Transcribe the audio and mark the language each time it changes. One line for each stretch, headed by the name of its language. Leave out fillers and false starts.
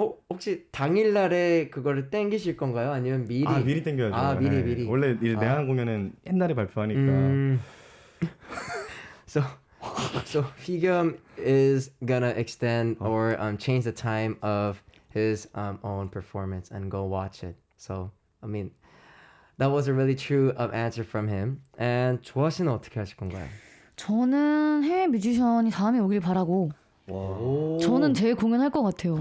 Korean: 혹시 당일날에 그거를 땡기실 건가요? 아니면 미리? 미리 땡겨야죠. 미리. 원래 이제 내한 공연은 옛날에 발표하니까.
English: So Hyugyeom is gonna extend or change the time of his own performance and go watch it. So I mean, that was a really true answer from him.
Korean: And 조아 씨는 어떻게 하실 건가요? 저는 해외 뮤지션이 다음에 오길 바라고 와. 저는 제일 공연할 것 같아요.